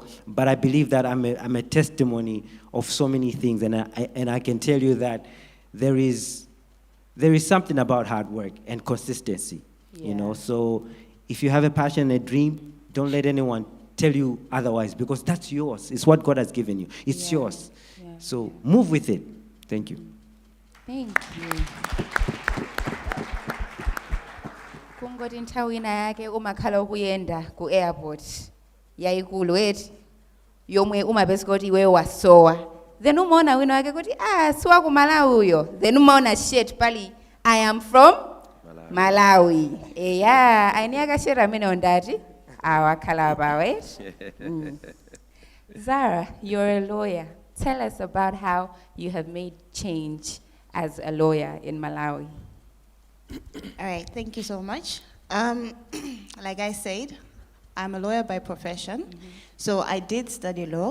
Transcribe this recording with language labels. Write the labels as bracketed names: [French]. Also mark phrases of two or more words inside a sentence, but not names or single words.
[English] But I believe that I'm a testimony of so many things, and I can tell you that there is something about hard work and consistency, you know. So if you have a passion and a dream, don't let anyone tell you otherwise, because that's yours. It's what God has given you. It's yours. Yeah. So move with it. Thank you. Thank you. [Nyanja] Kungoti nthawi ina yake umakhala ukuyenda ku airport yayikulu eti yomwe umapeza kuti iwe wasowa, then umaona wina wake kuti siwa ku Malawi uyo, then umaona shit pali [English] I am from Malawi. [Nyanja] Yeah, aini akashera amene ondati awakhala apawe. [English] Zara, you're a lawyer. Tell us about how you have made change as a lawyer in Malawi. All right, thank you so much. Like I said, I'm a lawyer by profession. So I did study law.